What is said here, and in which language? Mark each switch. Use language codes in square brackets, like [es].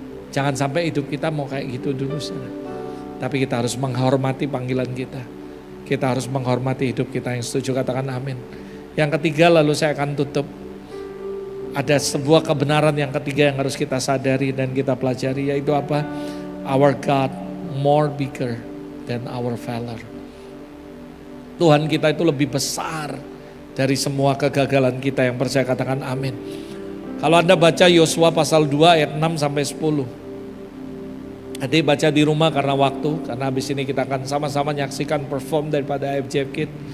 [id] Jangan sampai hidup kita mau kayak gitu dulu saudara. Tapi kita harus menghormati panggilan kita. Kita harus menghormati hidup kita. Yang setuju katakan amin. Yang ketiga, lalu saya akan tutup. Ada sebuah kebenaran yang ketiga yang harus kita sadari dan kita pelajari, yaitu apa? [en] Our God more bigger than our failure. [id] Tuhan kita itu lebih besar dari semua kegagalan kita. Yang percaya katakan amin. Kalau Anda baca Yosua pasal 2 ayat 6 sampai 10. Adik baca di rumah karena waktu, karena habis ini kita akan sama-sama menyaksikan perform daripada IFJF Kids.